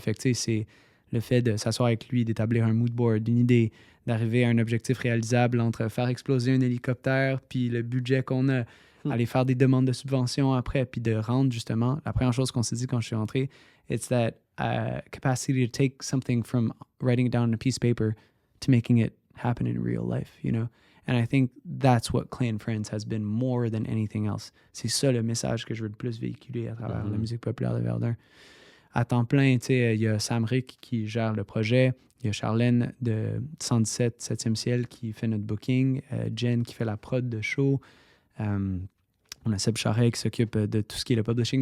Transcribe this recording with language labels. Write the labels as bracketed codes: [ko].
[fr] Fait que, tu sais, c'est le fait de s'asseoir avec lui, d'établir un mood board, une idée, d'arriver à un objectif réalisable entre faire exploser un hélicoptère puis le budget qu'on a, aller faire des demandes de subvention après, puis de rendre, justement, la première chose qu'on s'est dit quand je suis rentré, [en] it's that capacity to take something from writing it down on a piece of paper to making it happen in real life, you know? And I think that's what Clay and Friends has been more than anything else. [fr] C'est ça le message que je veux le plus véhiculer à travers la musique populaire de Verdun. À temps plein, tu sais, il y a Sam Rick qui gère le projet, il y a Charlène de 117 7e ciel qui fait notre booking, Jen qui fait la prod de show, on a Seb Charret qui s'occupe de tout ce qui est le publishing.